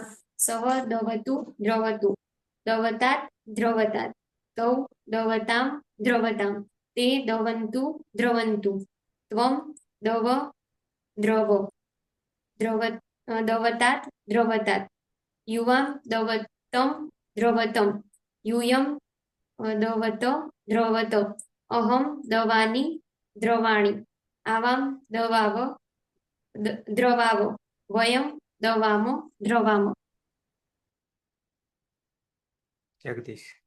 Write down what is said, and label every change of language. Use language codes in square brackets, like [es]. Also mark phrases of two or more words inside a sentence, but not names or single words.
[sa] સહ દવતુ દ્રવતુ દવતાत् દ્રવતાत् તૌ દવતામ દ્રવતામ તે દવંતુ દ્રવંતુ ત્વમ દવ દ્રવ દવતાत् દ્રવતાत् યુવામ દવતમ દ્રવતમ यूयं दवत द्रवत अहम दवानी द्रवाणी आवाम दवाव द्रवाव वयम दवाम द्रवाम. जगदीश